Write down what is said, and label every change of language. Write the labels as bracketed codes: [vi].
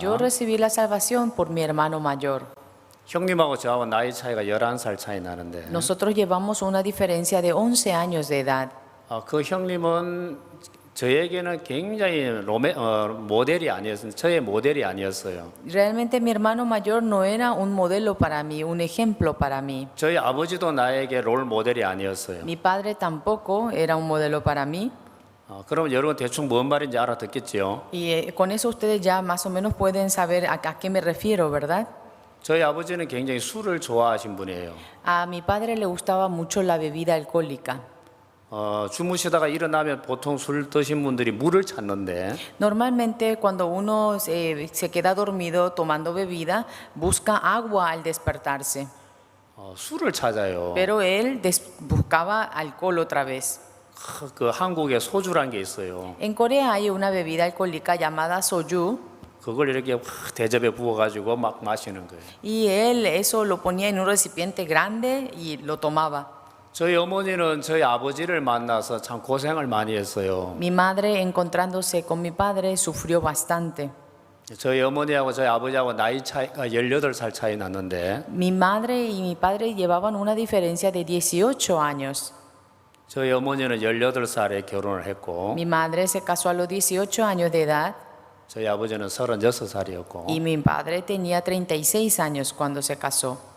[es] Yo recibí la salvación por mi hermano mayor. [ko] 형님하고 저하고 나이 차이가 11살 차이 나는데 [es] Nosotros llevamos una diferencia de 11 años de edad. [ko] 그 형님은 저에게는 굉장히 모델이 아니었어요. 저의 모델이 아니었어요. [es] Realmente mi hermano mayor no era un modelo para mí, un ejemplo para mí. [ko] 저희 아버지도 나에게 롤 모델이 아니었어요. [es] Mi padre tampoco era un modelo para mí. [ko] 그럼 여러분 대충 뭔 말인지 알아듣겠지요? [es] Y con eso ustedes ya más o menos pueden saber a qué me refiero, ¿verdad? [ko] 저희 아버지는 굉장히 술을 좋아하신 분이에요. [es] A mi padre le gustaba mucho la bebida alcohólica. [ko] 주무시다가 일어나면 보통 술 드신 분들이 물을 찾는데 [es] Normalmente cuando uno se queda dormido tomando bebida, busca agua al despertarse. [ko] 술을 찾아요. [es] Pero él buscaba alcohol otra vez. [ko] 그 한국에 소주란 게 있어요. [es] En Corea hay una bebida alcohólica llamada soju. [ko] 그걸 이렇게 대접에 부어가지고 막 마시는 거예요. [es] Y él eso lo ponía en un recipiente grande y lo tomaba. [ko] 저희 어머니는 저희 아버지를 만나서 참 고생을 많이 했어요. [es] Mi madre, encontrándose con mi padre, sufrió bastante. [ko] 저희 어머니하고 저희 아버지하고 나이 차이가 18살 차이 났는데 [es] Mi madre y mi padre llevaban una diferencia de 18 años. [ko] 저희 어머니는 18살에 결혼을 했고 [es] Mi madre se casó a los 18 años de edad. [ko] 저희 아버지는 36살이었고 [es] Y mi padre tenía 36 años cuando se casó.